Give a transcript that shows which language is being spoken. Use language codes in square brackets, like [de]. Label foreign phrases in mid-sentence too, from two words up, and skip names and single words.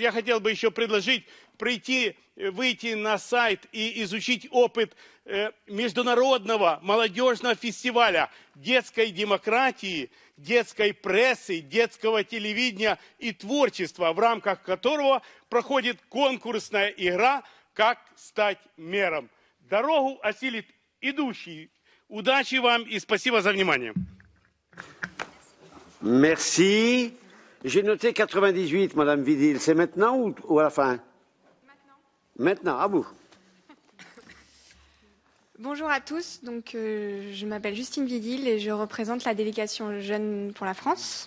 [ru] Я хотел бы еще предложить выйти на сайт и изучить опыт международного молодежного фестиваля детской демократии, детской прессы, детского телевидения и творчества, в рамках которого проходит конкурсная игра «Как стать мэром». Дорогу осилит идущий. Удачи вам и спасибо за внимание. [fr] Merci. J'ai noté 98, Madame Vidil. C'est maintenant ou à la fin? Maintenant, à vous. Bonjour à tous, donc, je m'appelle Justine Vidil et je représente la délégation Jeunes pour la France.